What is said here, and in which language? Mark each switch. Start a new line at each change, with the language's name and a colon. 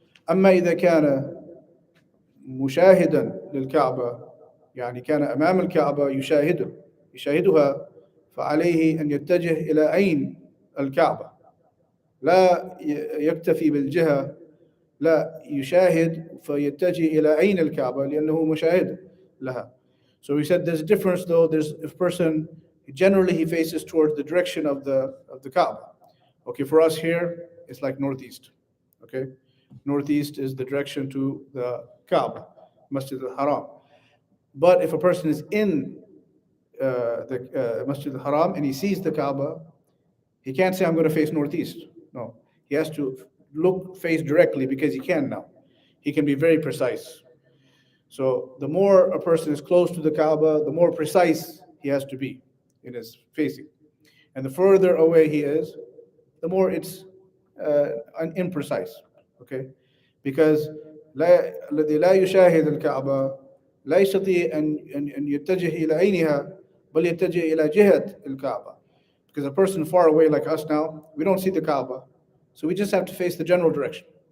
Arabic: أما إذا كان مشاهدا للكعبة، يعني كان أمام الكعبة يشاهدها، فعليه أن يتجه إلى عين الكعبة، لا يكتفي بالجهة، لا يشاهد فيتجه إلى عين الكعبة لأنه مشاهد لها.
English: So we said there's a difference though. There's a person, generally he faces towards the direction of the Kaaba. Okay, for us here, it's like northeast. Okay, northeast is the direction to the Kaaba, Masjid al-Haram. But if a person is in the Masjid al-Haram and he sees the Kaaba, he can't say, I'm going to face northeast. No, he has to look, face directly because he can now. He can be very precise. So the more a person is close to the Kaaba, the more precise he has to be in his facing. And the further away he is, the more it's imprecise. Okay?
Arabic: Because الذي لا يشاهد الكعبة لا يستطيع أن يتجه إلى عينها بل يتجه إلى جهة الكعبة.
English: Because a person far away like us now, we don't see the Kaaba, so we just have to face the general direction.